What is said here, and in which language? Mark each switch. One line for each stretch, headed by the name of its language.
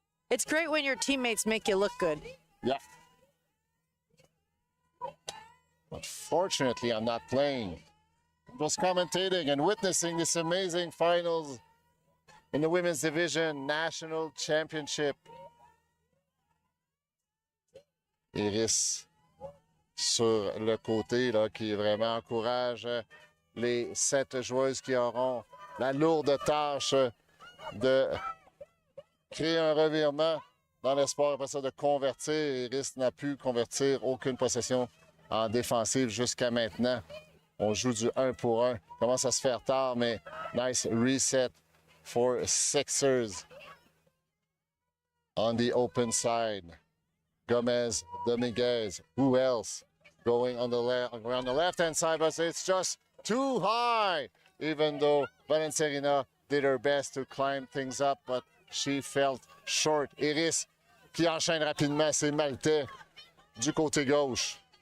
English: It's great when your teammates make you look good. Yeah. But fortunately, I'm not playing. I'm just commentating and witnessing this amazing finals in the women's division national championship.
French: Iris sur le côté là, qui vraiment encourage les 7 joueuses qui auront la lourde tâche de créer un revirement dans l'espoir après ça de convertir. Iris n'a pu convertir aucune possession en défensive jusqu'à maintenant. On joue du 1 pour 1. Commence à se faire tard, mais
English: nice reset for 6ixers on the open side. Gomez, Dominguez, who else? Going on the around the left-hand side, but it's just too high. Even though Valencerina did her best to climb things up, but she felt short.
French: Iris qui enchaîne rapidement ses Maltais du côté gauche.